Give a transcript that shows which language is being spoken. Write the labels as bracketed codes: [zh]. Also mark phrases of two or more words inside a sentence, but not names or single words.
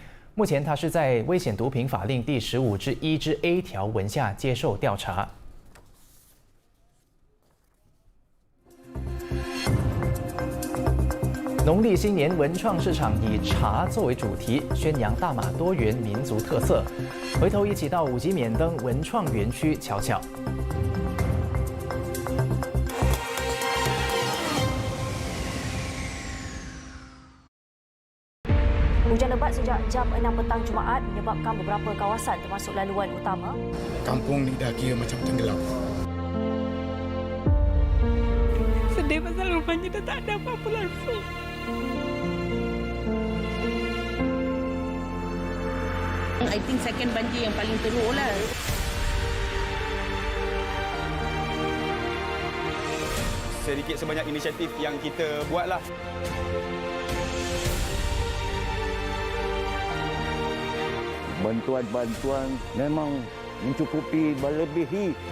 [zh] 目前，他是在危险毒品法令第15之1之 A 条文下接受调查。农历新年文创市场以茶作为主题，宣扬大马多元民族特色。回头一起到五级免登文创园区瞧瞧。 [ms] Hujan lebat sejak jam 6 petang Jumaat menyebabkan beberapa kawasan termasuk laluan utama. Kampung ni dah kira macam tenggelam. Sedih pasal rumahnya dah tak ada apa-apa langsung. [en] I think second [ms] banjir yang paling teruk lah. Sedikit sebanyak inisiatif yang kita buatlah. Bantuan-bantuan memang mencukupi melebihi.